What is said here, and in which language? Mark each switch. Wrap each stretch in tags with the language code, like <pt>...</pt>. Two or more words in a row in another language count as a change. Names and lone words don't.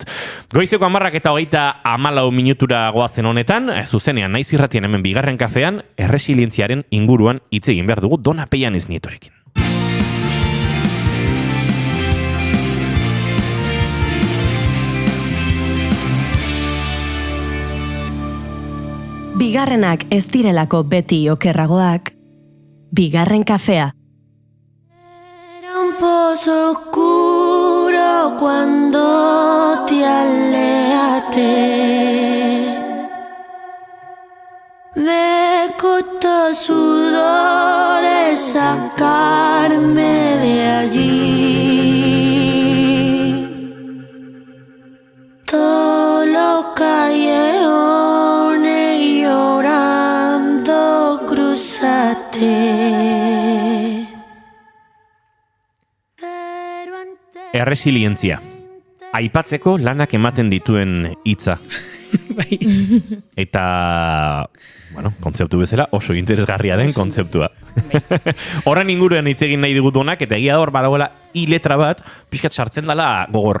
<eu>Goizeko 10:24 minutura goazen honetan, zuzenean naiz irratien hemen bigarren kafean, erresilientziaren inguruan hitz egin behar dugu Dona Peianez Nietorekin. Bigarrenak ez direlako beti okerragoak, bigarren kafea.</eu> <es>Pozo oscuro cuando te alejaste. Me costó sudores sacarme de allí. Todos los callejones llorando cruzaste.</es> <eu>Erresilientzia. Aipatzeko lanak ematen dituen hitza. Bai. Eta, kontzeptu bezala oso interesgarria den kontzeptua. Horren inguruan hitz egin nahi digut honak, eta egia hor badagoela letra bat, pixkat sartzen dela gogor.</eu>